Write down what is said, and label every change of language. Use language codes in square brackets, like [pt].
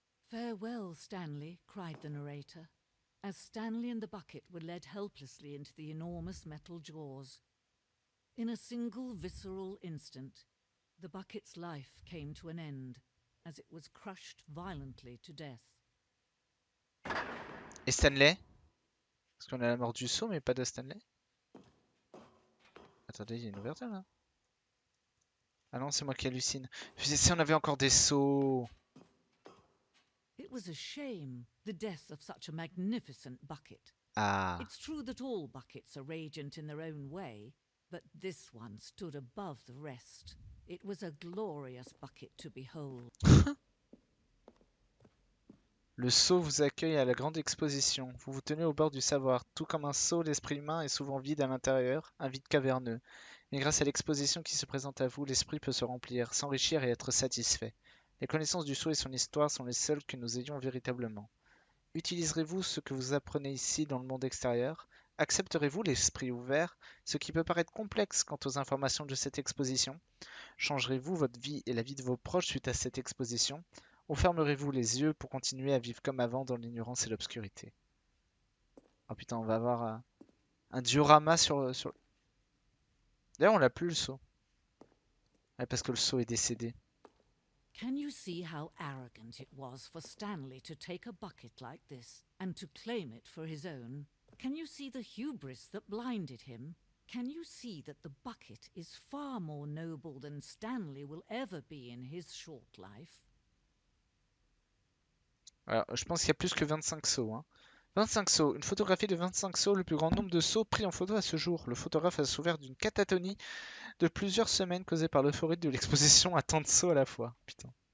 [en] "Farewell, Stanley," cried the narrator, as Stanley and the bucket were led helplessly into the enormous metal jaws. In a single visceral instant, the bucket's life came to an end, as it was crushed violently to death. [fr] Et Stanley? Parce qu'on a la mort du seau, mais pas de Stanley. Attendez, il y a une ouverture là. Ah non, c'est moi qui hallucine. Si on avait encore des seaux. [en] It was a shame, the death of such a magnificent bucket. Ah. It's true that all buckets are radiant in their own way, but this one stood above the rest. It was a glorious bucket to behold. [fr] Le seau vous accueille à la grande exposition. Vous vous tenez au bord du savoir. Tout comme un seau, l'esprit humain est souvent vide à l'intérieur, un vide caverneux. Mais grâce à l'exposition qui se présente à vous, l'esprit peut se remplir, s'enrichir et être satisfait. Les connaissances du seau et son histoire sont les seules que nous ayons véritablement. Utiliserez-vous ce que vous apprenez ici dans le monde extérieur? Accepterez-vous l'esprit ouvert, ce qui peut paraître complexe quant aux informations de cette exposition? Changerez-vous votre vie et la vie de vos proches suite à cette exposition? Ou fermerez-vous les yeux pour continuer à vivre comme avant dans l'ignorance et l'obscurité? Oh putain, on va avoir un diorama sur... D'ailleurs, on l'a plus le seau. Ouais, parce que le seau est décédé. [en] Can you see how arrogant it was for Stanley to take a bucket like this and to claim it for his own? Can you see the hubris that blinded him? Can you see that the bucket is far more noble than Stanley will ever be in his short life? [fr] Alors, je pense qu'il y a plus que 25 seaux. Hein. 25 seaux. Une photographie de 25 seaux, le plus grand nombre de seaux pris en photo à ce jour. Le photographe a souffert d'une catatonie de plusieurs semaines causée par l'euphorie de l'exposition à tant de seaux à la fois. Putain.